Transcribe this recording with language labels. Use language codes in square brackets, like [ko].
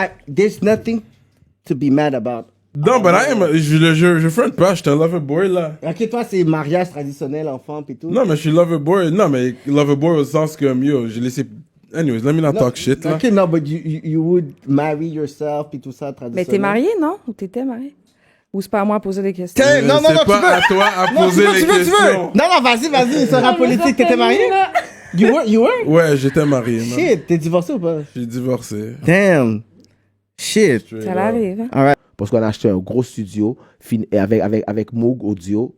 [en] There's nothing to be mad about. Non, but I am. [fr] Je front pas, je suis un lover boy, là. Ok, toi, c'est mariage traditionnel, enfant, pis tout. Non, mais je suis lover boy. Non, mais lover boy au sens comme, yo, j'ai laissé. [en] Anyways, let me not talk shit, là. [fr] Ok, non, but you would marry yourself, pis tout ça, traditionnel. Mais t'es marié, non? Ou t'étais marié? Ou c'est pas à moi à poser des questions? Non, C'est tu pas veux. à toi à Non, poser les tu veux. questions. Non, vas-y, c'est rap politique. T'étais marié? You were? Ouais, j'étais marié, man. Shit, t'es divorcé ou pas? J'ai divorcé. [en] Damn. Shit. [fr] Ça l'arrive, hein? [en] Alright. [fr] Parce qu'on a acheté un gros studio avec Moog Audio.